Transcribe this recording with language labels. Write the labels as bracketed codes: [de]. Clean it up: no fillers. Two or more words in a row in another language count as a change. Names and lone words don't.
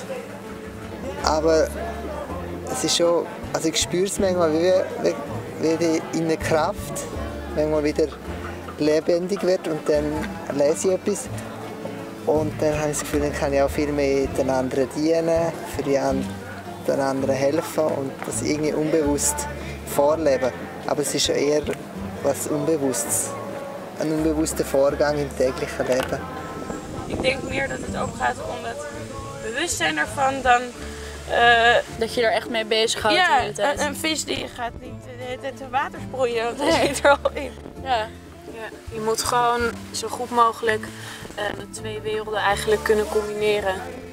[de] Aber es ist schon, also ich spüre es manchmal wie die innere Kraft, manchmal wieder lebendig wird und dann lese ich etwas und dann habe ich das Gefühl, dann kann ich auch viel mehr den anderen dienen, für den anderen helfen und das irgendwie unbewusst vorleben. Aber es ist schon eher was Unbewusstes, ein unbewusster Vorgang im täglichen Leben. [nl] Ik denk meer dat het ook gaat om het bewustzijn ervan dan... dat je er echt mee bezig houdt. Ja, een vis die gaat niet de hele tijd te water sproeien, want hij zit er al in. Ja, je moet gewoon zo goed mogelijk de twee werelden eigenlijk kunnen combineren.